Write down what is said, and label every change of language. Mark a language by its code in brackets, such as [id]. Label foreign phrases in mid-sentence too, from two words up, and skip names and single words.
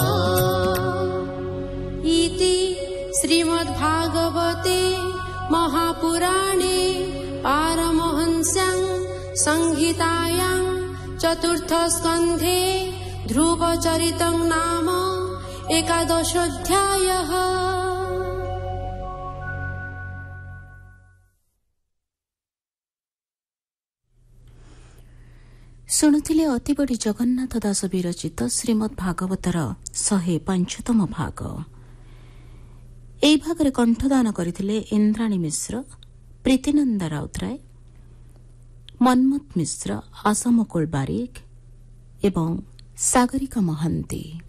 [sa] ইতি শ্রীমদ্ভাগবতে মহাপুরাণে পারমহংস্যাং সংহিতায়াং চতুর্থ স্কন্ধে ধ্রুবচরিতং নাম একাদশোऽধ্যায়ः। [or] ଶୁଣୁଥିଲେ ଅତିବଡ଼ି ଜଗନ୍ନାଥ ଦାସ ବିରଚିତ ଶ୍ରୀମଦ୍ ଭାଗବତର 105ତମ ଭାଗ। ଏହି ଭାଗରେ କଣ୍ଠଦାନ କରିଥିଲେ ଇନ୍ଦ୍ରାଣୀ ମିଶ୍ର, ପ୍ରୀତିନନ୍ଦା ରାଉତରାୟ, ମନ୍ମଥ ମିଶ୍ର, ଆଶାମୁକୁଳ ବାରିକ ଏବଂ ସାଗରିକା ମହାନ୍ତି।